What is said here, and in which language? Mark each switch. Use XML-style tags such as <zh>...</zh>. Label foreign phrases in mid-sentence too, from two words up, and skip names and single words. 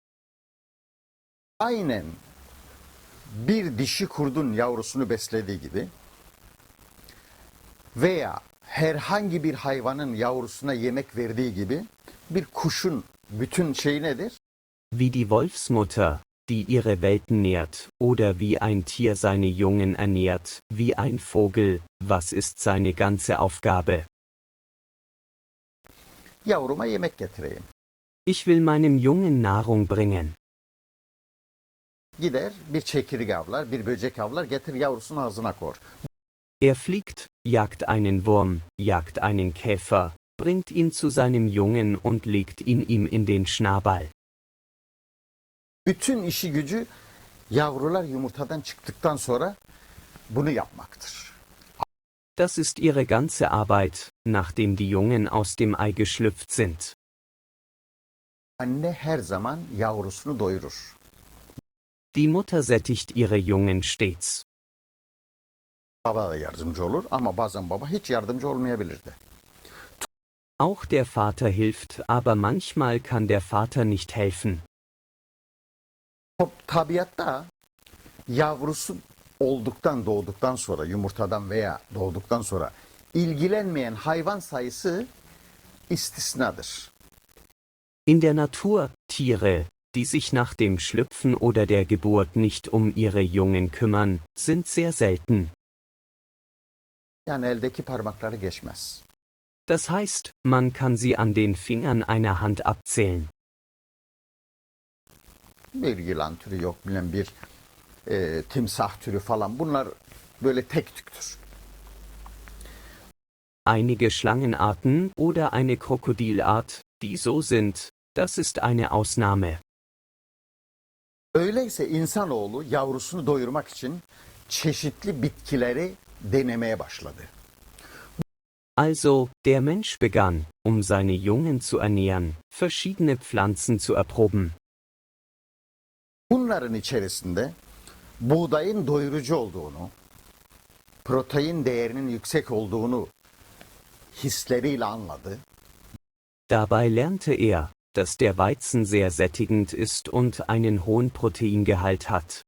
<tr>Aynen bir dişi kurdun yavrusunu beslediği gibi veya herhangi bir hayvanın yavrusuna yemek verdiği gibi bir kuşun bütün şeyi nedir?</tr> <de>Wie die Wolfsmutter, die ihre Welpen nährt, oder wie ein Tier seine Jungen ernährt, wie ein Vogel, was ist seine ganze Aufgabe?</de> <tr>Yavruma yemek getireyim.</tr> <de>Ich will meinem Jungen Nahrung bringen.</de> <tr>Gider bir çekirik avlar, bir böcek avlar, getir yavrusunu ağzına kor.</tr> <de>Er fliegt, jagt einen Wurm, jagt einen Käfer, bringt ihn zu seinem Jungen und legt ihn ihm in den Schnabel.</de> <tr>Bütün işi gücü yavrular yumurtadan çıktıktan sonra bunu yapmaktır.</tr> <de>Das ist ihre ganze Arbeit, nachdem die Jungen aus dem Ei geschlüpft sind.</de> <tr>Anne her zaman yavrusunu doyurur.</tr> <de>Die Mutter sättigt ihre Jungen stets.</de> <tr>Baba da yardımcı olur ama bazen baba hiç yardımcı olmayabilir de.</tr> <de>Auch der Vater hilft, aber manchmal kann der Vater nicht helfen.</de> <tr>Tabiatta yavrusu doğduktan sonra yumurtadan veya doğduktan sonra ilgilenmeyen hayvan sayısı istisnadır.</tr> <de>In der Natur, Tiere, die sich nach dem Schlüpfen oder der Geburt nicht um ihre Jungen kümmern, sind sehr selten.</de> <tr>Yani eldeki parmakları geçmez.</tr> <de>Das heißt, man kann sie an den Fingern einer Hand abzählen.</de> <tr>Bir yılan türü yok, bilen bir timsah türü falan, bunlar böyle tek tüktür.</tr> <de>Einige Schlangenarten oder eine Krokodilart, die so sind, das ist eine Ausnahme.</de> <tr>Öyleyse insanoğlu yavrusunu doyurmak için çeşitli bitkileri denemeye başladı.</tr> <de>Also, der Mensch begann, seine Jungen zu ernähren, verschiedene Pflanzen zu erproben.</de> <tr>Bunların içerisinde buğdayın doyurucu olduğunu, protein değerinin yüksek olduğunu hisleriyle anladı.</tr> <de>Dabei lernte er, dass der Weizen sehr sättigend ist und einen hohen Proteingehalt hat.</de>